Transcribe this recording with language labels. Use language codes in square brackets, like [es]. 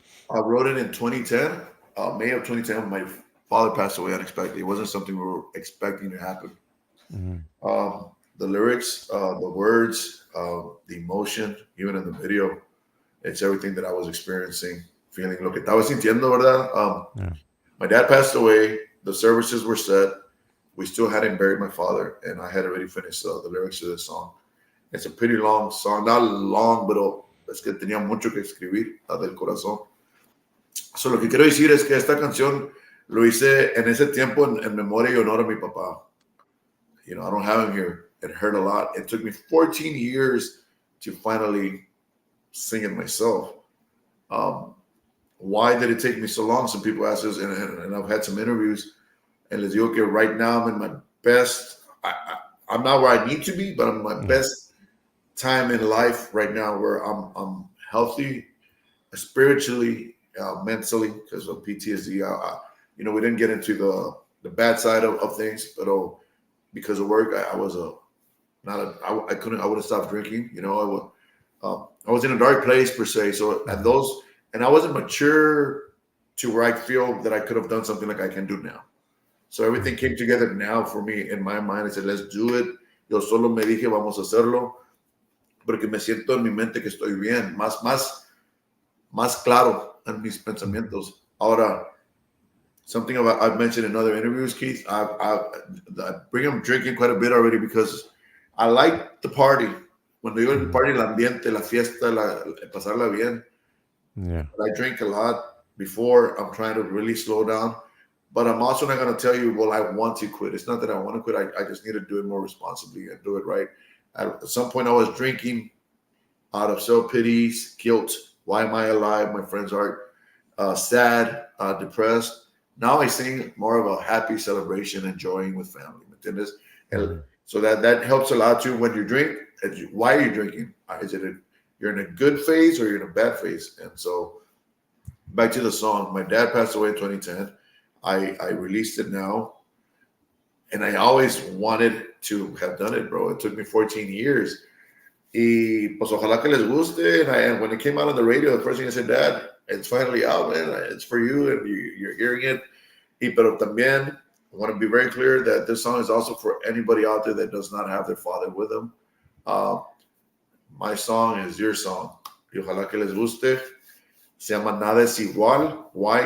[en] I wrote it in 2010. May of 2010, my father passed away unexpectedly. It wasn't something we were expecting to happen. Mm-hmm. The lyrics, the words, the emotion, even in the video, it's everything that I was experiencing, feeling. [es] Lo que estaba sintiendo, ¿verdad? [en] My dad passed away. The services were set. We still hadn't buried my father, and I had already finished the lyrics of this song. It's a pretty long song. Not long, [es] pero es que tenía mucho que escribir del corazón. So, lo que quiero decir es que esta canción lo hice en ese tiempo en memoria y honor a mi papá. [en] I don't have him here. It hurt a lot. It took me 14 years to finally sing it myself. Why did it take me so long? Some people ask us, and I've had some interviews, and [es] les digo que [en] right now I'm in my best. I'm not where I need to be, but I'm in my best time in life right now, where I'm healthy, spiritually, mentally, because of PTSD. We didn't get into the bad side of things, but because of work, I would have stopped drinking. I was in a dark place per se. So and I wasn't mature to where I feel that I could have done something like I can do now. So everything came together now for me in my mind. I said, let's do it. [es] Yo solo me dije, vamos a hacerlo, porque me siento en mi mente que estoy bien, más claro en mis pensamientos. Ahora, [en] something I've mentioned in other interviews, Keith, I bring them drinking quite a bit already because I like the party. [es] Cuando digo el party, el ambiente, la fiesta, pasarla bien. [en] Yeah. I drink a lot before. I'm trying to really slow down. But I'm also not going to tell you, well, I want to quit. It's not that I want to quit. I just need to do it more responsibly and do it right. At some point, I was drinking out of self-pity, guilt. Why am I alive? My friends are sad, depressed. Now I sing more of a happy celebration, enjoying with family. Mm-hmm. So that helps a lot too. When you drink, why are you drinking? Is it you're in a good phase or you're in a bad phase? And so back to the song. My dad passed away in 2010. I released it now, and I always wanted to have done it, bro. It took me 14 years. [es] Y pues ojalá que les guste. [en] And when it came out on the radio, the first thing I said, Dad, it's finally out, man. It's for you, and you're hearing it. [es] Pero también, [en] I want to be very clear that this song is also for anybody out there that does not have their father with them. My song is your song. [es] Y ojalá que les guste. Se llama Nada es Igual. [en] Why?